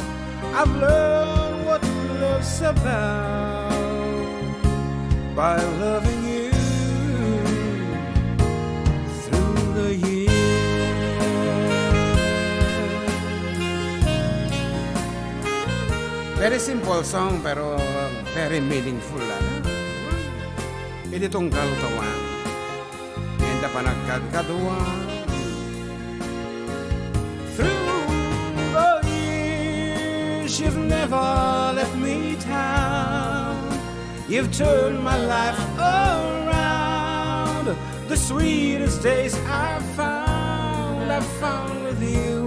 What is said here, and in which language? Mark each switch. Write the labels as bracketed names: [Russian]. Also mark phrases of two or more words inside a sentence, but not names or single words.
[English] I've learned what love's about by loving you through the years. Very simple song pero very meaningful. [Iloko] Iti tunggal tawan. Enda panagkadkaduan. [English] Through the years, you've never let me down. You've turned my life around. The sweetest days I've found with you.